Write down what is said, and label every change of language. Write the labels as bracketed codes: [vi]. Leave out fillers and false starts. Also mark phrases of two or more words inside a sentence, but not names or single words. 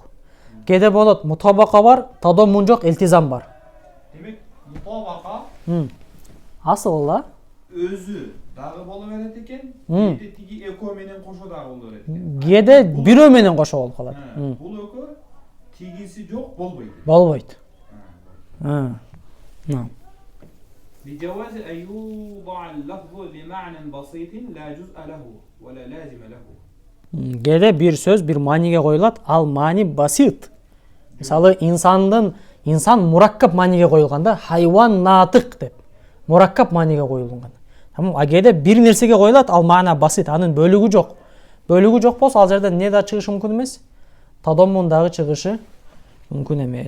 [ky] Геде болот, мутабака бар, тадаммун жок, илтизам бар. Демек, мутабака асыл да өзү дагы боло берет экен, кээде тиги экөө менен кошо дагы боло берет экен. Кээде бирөө менен кошо болуп калат. Бул экөө тигиси жок болбойт. Болбойт. [ar] بجواز أن يوضع اللفظ لمعنى بسيط لا جزء له ولا لازم له. [ky] Кээде бир сөз бир мааниге коюлат, ал маани басит. Мисалы инсан мураккап мааниге коюлган да, хайван натык деп. Мураккап мааниге коюлган. А кээде бир нерсеге коюлат, ал маана басит, анын бөлүгү жок. Бөлүгү жок болсо ал жерден не да чыгышы мүмкүн эмес? Тадаммун дагы чыгышы мүмкүн эмес.